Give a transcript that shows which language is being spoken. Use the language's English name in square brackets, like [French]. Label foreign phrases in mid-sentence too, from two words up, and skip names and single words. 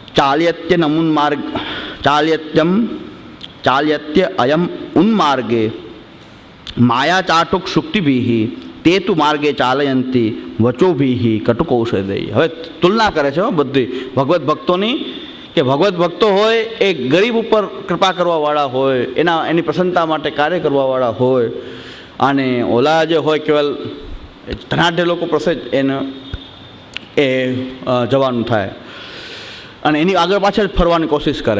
[Sanskrit] चाल्यत्य अयम उन्मार्गे माया चाटुक शुक्तिभिः ते तु मार्गे चालयन्ति वचोभिः कटुकौषधैः। [Gujarati] હવે તુલના કરે છે બધી ભગવત ભક્તોની કે ભગવત ભક્તો હોય એ ગરીબ ઉપર કૃપા કરવાવાળા હોય, એની પ્રસન્નતા માટે કાર્ય કરવાવાળા હોય, અને ઓલા જે હોય કેવલ ધનાઢ્ય લોકો પાસે એને એ જવાનું થાય અને એની આગળ પાછળ ફરવાની કોશિશ કરે.